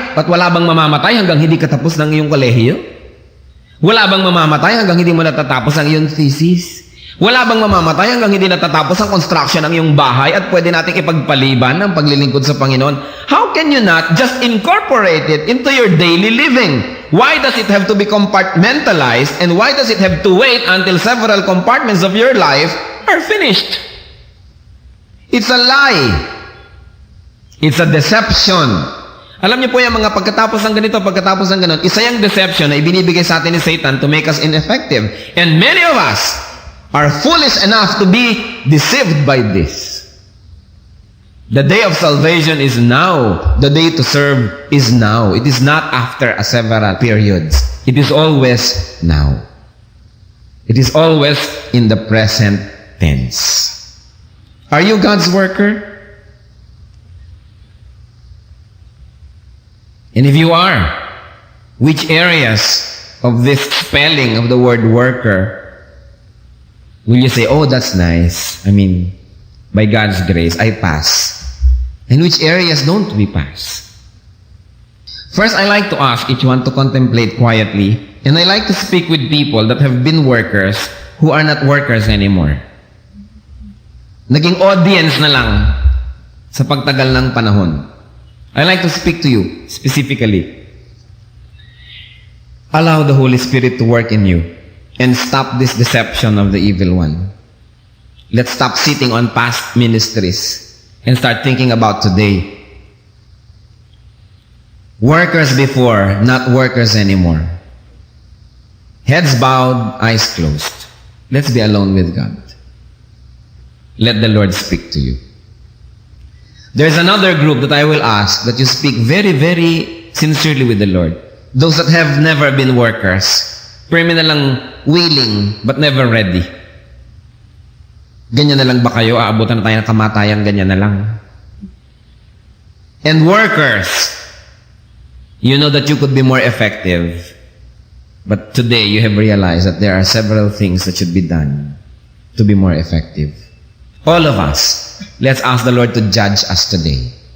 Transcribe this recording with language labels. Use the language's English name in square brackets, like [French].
[Filipino] At wala bang mamamatay hanggang hindi katapos ng iyong kolehiyo? Wala bang mamamatay hanggang hindi mo natatapos ang iyong thesis? Wala bang mamamatay hanggang hindi natatapos ang construction ng iyong bahay at pwede nating ipagpaliban ang paglilingkod sa Panginoon? [English] How can you not just incorporate it into your daily living? Why does it have to be compartmentalized and why does it have to wait until several compartments of your life are finished? It's a lie. It's a deception. Alam niyo po yung mga pagkatapos ng ganito, pagkatapos ng ganon, isa yung deception na ibinibigay sa atin ni Satan to make us ineffective. And many of us are foolish enough to be deceived by this. The day of salvation is now. The day to serve is now. It is not after a several periods. It is always now. It is always in the present tense. Are you God's worker? And if you are, which areas of this spelling of the word worker will you say, oh, that's nice. I mean, by God's grace, I pass. And which areas don't we pass? First, I like to ask each one to contemplate quietly, and I like to speak with people that have been workers who are not workers anymore. [Filipino] Naging audience na lang sa pagtagal ng panahon. [English] I like to speak to you specifically. Allow the Holy Spirit to work in you and stop this deception of the evil one. Let's stop sitting on past ministries and start thinking about today. Workers before, not workers anymore. Heads bowed, eyes closed. Let's be alone with God. Let the Lord speak to you. There's another group that I will ask that you speak very, very sincerely with the Lord. Those that have never been workers. [Filipino] Pero na lang [English] willing, but never ready. [Filipino] Ganyan na lang ba kayo? Aabutan na tayo ng kamatayan, ganyan na lang. [English] And workers, you know that you could be more effective. But today, you have realized that there are several things that should be done to be more effective. All of us, let's ask the Lord to judge us today.